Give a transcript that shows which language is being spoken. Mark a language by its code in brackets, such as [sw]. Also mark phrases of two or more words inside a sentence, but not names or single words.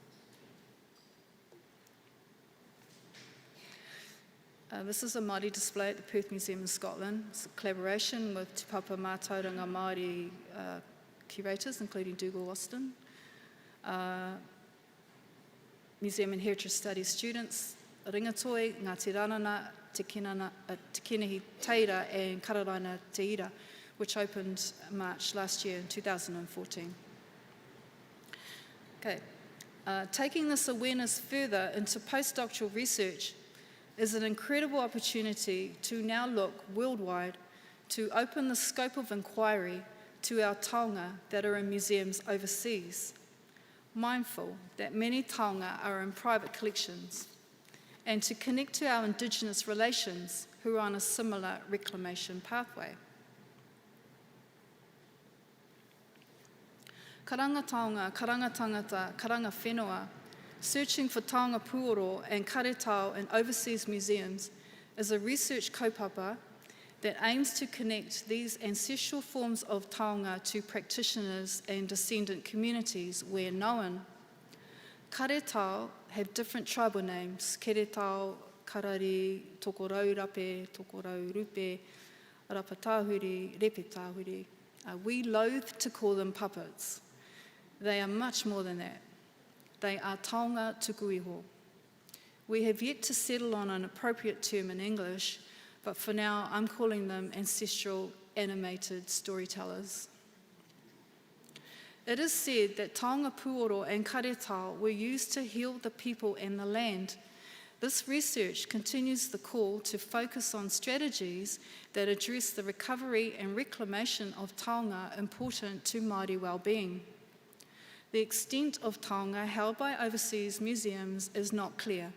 [en] This is a Māori display at the Perth Museum in Scotland. It's a collaboration with Te Papa Mātauranga Māori curators, including Dougal Austin, Museum and Heritage Studies students, Ringatoi, Ngāti Ranana, Te Kenehi Teira and Kararaina Teira, which opened March last year in 2014. Okay. Taking this awareness further into postdoctoral research is an incredible opportunity to now look worldwide to open the scope of inquiry to our taonga that are in museums overseas, mindful that many taonga are in private collections, and to connect to our Indigenous relations who are on a similar reclamation pathway. [mi] Karanga taonga, karanga tangata, karanga whenua, [en] searching for [mi] taonga puoro [en] and karetao in overseas museums is a research kaupapa that aims to connect these ancestral forms of taonga to practitioners and descendant communities where known. Karetao have different tribal names: karetao, karari, tokorau rape, tokorau rupe, rapatahuri, repetahuri. We loathe to call them puppets. They are much more than that. They are [mi] taonga tuku iho. [en] We have yet to settle on an appropriate term in English, but for now I'm calling them ancestral animated storytellers. It is said that [mi] taonga puoro [en] and karetao were used to heal the people and the land. This research continues the call to focus on strategies that address the recovery and reclamation of taonga important to Māori well-being. The extent of taonga held by overseas museums is not clear.